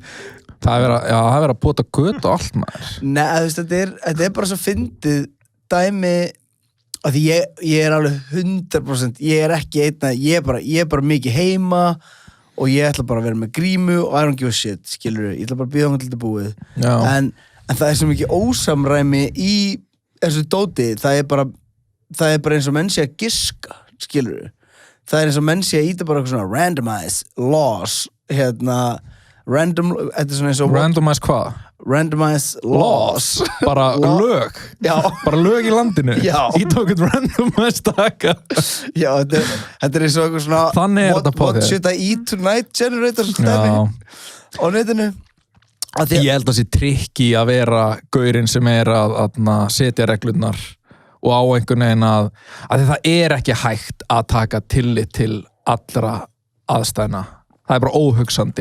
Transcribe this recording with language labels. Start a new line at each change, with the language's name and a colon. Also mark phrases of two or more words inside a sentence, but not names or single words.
Icelandic: það er að búta göt og allt maður nei, þú veist, þetta bara svo fyndið dæmi að því ég alveg 100% ég ekki einna, ég bara mikið heima og ég ætla bara að vera með grímu og
English: I don't give a shit,
Icelandic: skilur ég ætla bara að býða hann til þetta búið en það er svo mikið ósamræmi í þessu dóti, það er bara eins og menn sé að giska, skilur það er eins og menn sé að íta bara eitthvað svona
English: randomize laws
Icelandic: þetta er svona eins og randomize hvað?
English: Randomize laws
Icelandic: bara lög bara lög í landinu ég tók eitthvað randomize taka já, þetta er eins og eitthvað svona þannig
English: what should I eat tonight generator
Icelandic: á netinu ég held að sé trikki að vera gaurinn sem að setja reglurnar og á einhvern veginn að það ekki hægt að taka tillit til allra aðstæðna það er bara óhugsandi